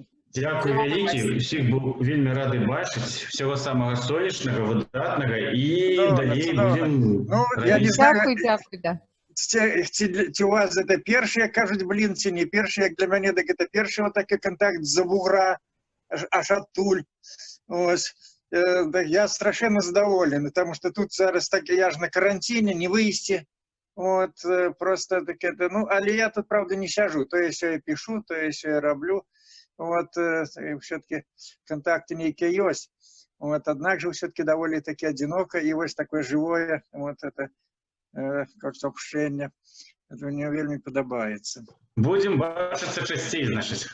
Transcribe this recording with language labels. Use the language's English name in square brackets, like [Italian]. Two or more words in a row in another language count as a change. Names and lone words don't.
[Belarusian] Дзякуй вялікі, усіх быў вельмі рады бачыць, всего самага сонечнага, выдатнага, і далей будзем... Дзякуй, да. Ці у вас это першыя, кажуць, блин, ці не першыя, як для мяне, так это першы вот такі контакт з-за вугра, аж адтуль. Я страшенно задоволены, [Russian] потому что тут зараз так, я ж на карантине, не выйсці. [Belarusian] Вот, просто так это, ну, але я тут, правда, не сяжу, [Russian] то есть я пишу, то есть я роблю, вот, все-таки контакты некие есть, вот, однако все-таки довольно-таки одиноко, и вот такое живое, вот это, как общение, это мне [Belarusian] вельми подобается. Будем бачиться частей, значит.